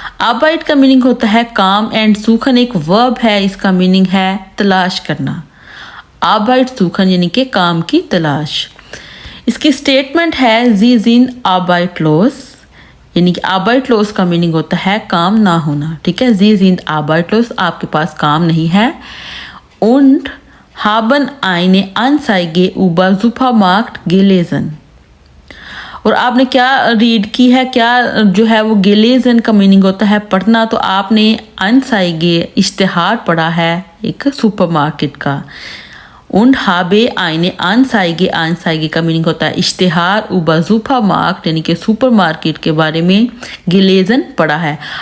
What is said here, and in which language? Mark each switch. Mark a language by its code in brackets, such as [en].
[hi] आबाइट का मीनिंग होता है काम एंड सूखन एक वर्ब है, इसका मीनिंग है तलाश करना। आबाइट सूखन यानी कि काम की तलाश। इसकी स्टेटमेंट है [de] जी जिन आबाइट लोस, [hi] यानी कि आबाइट लोस का मीनिंग होता है काम ना होना। ठीक है, [de] जी जिंद आबाइट लोस, [hi] आपके पास काम नहीं है। [de] und haben eine Anzeige über Supermarkt gelesen। [hi] और आपने क्या रीड की है, क्या जो है वो गेलेजन का मीनिंग होता है पढ़ना, तो आपने अनसाइगे इश्तिहार पढ़ा है एक सुपरमार्केट का। [de] und habe eine Anzeige, Anzeige [hi] का मीनिंग होता है इश्तिहार, [de] über Supermarkt [hi] यानी कि सुपरमार्केट के बारे में [de] gelesen [hi] पढ़ा है।